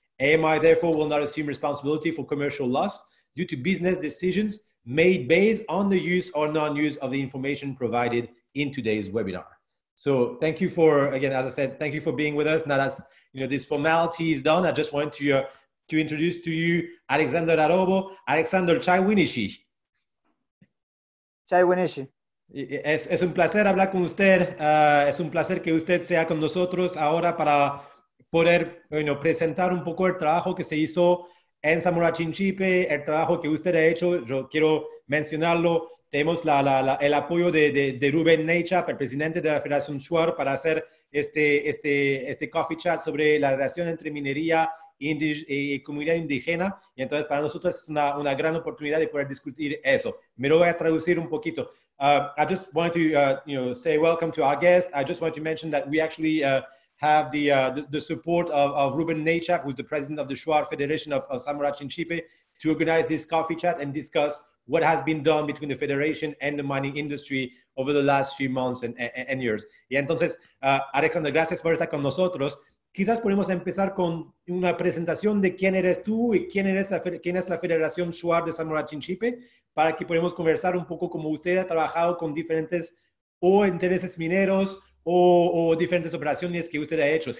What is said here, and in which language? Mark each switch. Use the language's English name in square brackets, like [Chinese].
[English] AMI therefore will not assume responsibility for commercial loss due to business decisions made based on the use or non-use of the information provided in today's webinar. So thank you for, again, as I said, thank you for being with us. Now that's, this formality is done. I just want to introduce to you Alexander Arobo. Alexander, Chai Winishi. Chai Winishi. [Spanish] Es un placer hablar con usted. Es un placer que usted sea con nosotros ahora para poder presentar un poco el trabajo que se hizo en Zamora Chinchipe, el trabajo que usted ha hecho. Yo quiero mencionarlo. Tenemos el apoyo de Rubén Neychap, el presidente de la Federación Shuar, para hacer este coffee chat sobre la relación entre minería y comunidad indígena. Y entonces para nosotros es una gran oportunidad de poder discutir eso. Me lo voy a traducir un poquito. [English] I just want to say welcome to our guest. I just want to mention that we actually have the support of Rubén Neychap, who's the president of the Shuar Federation of Zamora Chinchipe, to organize this coffee chat and discuss what has been done between the Federation and the mining industry over the last few months and years. [Spanish] Y entonces, Alexander, gracias por estar con nosotros. Quizás podemos empezar con una presentación de quién eres tú y quién es la Federación Shuar de Zamora Chinchipe, para que podamos conversar un poco cómo usted ha trabajado con diferentes o intereses mineros o diferentes operaciones que usted ha hecho.